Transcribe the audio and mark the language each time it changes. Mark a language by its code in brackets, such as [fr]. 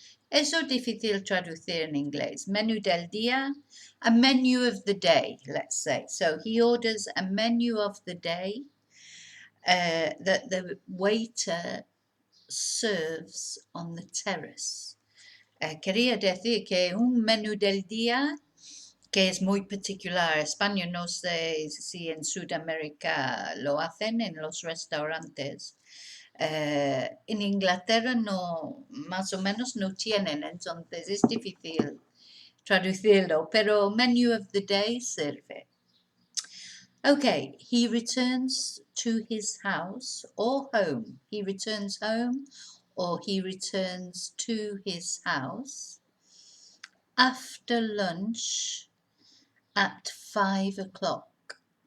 [es] Eso es difícil traducir en inglés. Menú del día, [en] a menu of the day, let's say. So he orders a menu of the day that the waiter serves on the terrace. [es] Quería decir que un menú del día que es muy particular. España, no sé si en Sudamérica lo hacen en los restaurantes. En Inglaterra no, más o menos no tienen, entonces es difícil traducirlo, pero [en] menu of the day [es] sirve. [en] Okay, he returns to his house or home. He returns home or he returns to his house after lunch at 5 o'clock.